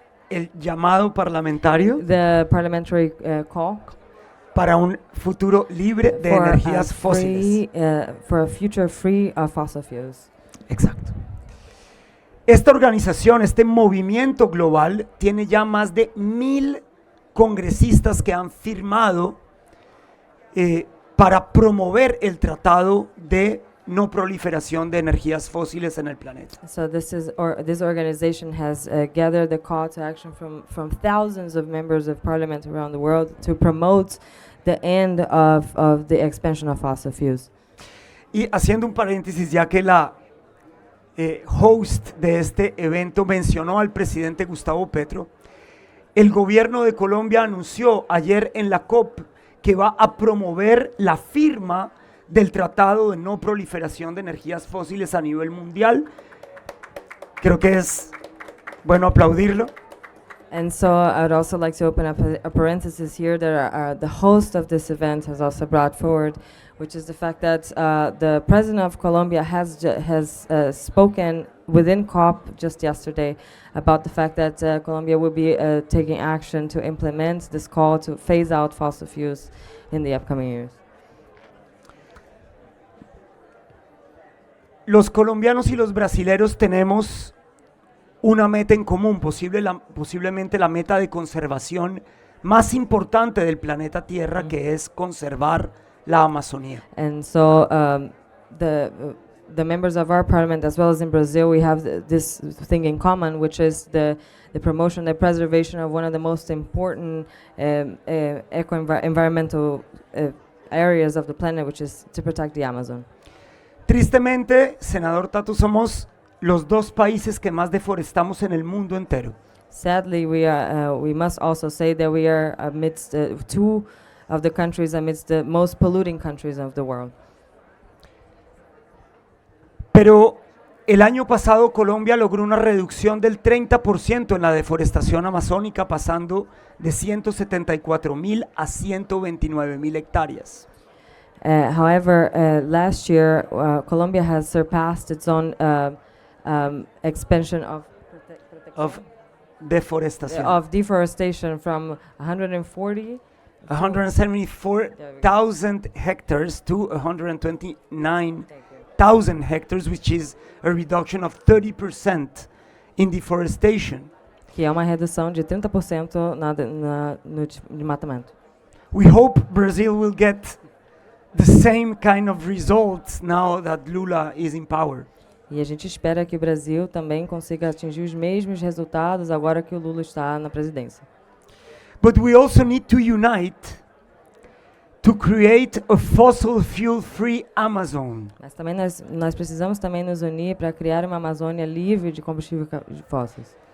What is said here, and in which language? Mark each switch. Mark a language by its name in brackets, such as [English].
[Spanish] El llamado parlamentario [English] the parliamentary call [Spanish] para un futuro libre de [English] for [Spanish] energías fósiles. [English] for a future free of fossil fuels. [Spanish] Exacto. Esta organización, este movimiento global, tiene ya más de 1000 congresistas que han firmado para promover el tratado de no proliferación de energías fósiles en el planeta. [English] So this organization has gathered the call to action from thousands of members of parliament around the world to promote the end of the expansion of fossil fuels. [Spanish] Y haciendo un paréntesis, ya que la host de este evento mencionó al presidente Gustavo Petro, el gobierno de Colombia anunció ayer en la COP que va a promover la firma del Tratado de No Proliferación de Energías Fósiles a nivel mundial. Creo que es bueno aplaudirlo. [English] And so I would also like to open up a parenthesis here that the host of this event has also brought forward, which is the fact that the president of Colombia has spoken within COP just yesterday about the fact that Colombia will be taking action to implement this call to phase out fossil fuels in the upcoming years. [Spanish] Los colombianos y los brasileros tenemos una meta en común, posiblemente la meta de conservación más importante del planeta Tierra, que es conservar la Amazonía. [English] And so the members of our parliament, as well as in Brazil, we have this thing in common, which is the promotion, the preservation of one of the most important environmental areas of the planet, which is to protect the Amazon. [Spanish] Tristemente, senador Tato, somos los dos países que más deforestamos en el mundo entero. [English] Sadly, we must also say that we are amidst two of the countries amidst the most polluting countries of the world. [Spanish] Pero el año pasado Colombia logró una reducción del 30% en la deforestación amazónica, pasando de 174.000 a 129.000 hectáreas. [English] However, last year, Colombia has surpassed its own expansion of [Spanish] Deforestación. [English] of deforestation from 174,000 hectares to 129,000 hectares, which is a reduction of 30% in deforestation. [Portuguese] que é uma redução de 30% no desmatamento. [English] We hope Brazil will get the same kind of results now that Lula is in power. [Portuguese] E a gente espera que o Brasil também consiga atingir os mesmos resultados agora que o Lula está na presidência. [English] But we also need to unite to create a fossil fuel-free Amazon. [Portuguese] Mas também nós precisamos também nos unir para criar uma Amazônia livre de combustíveis fósseis.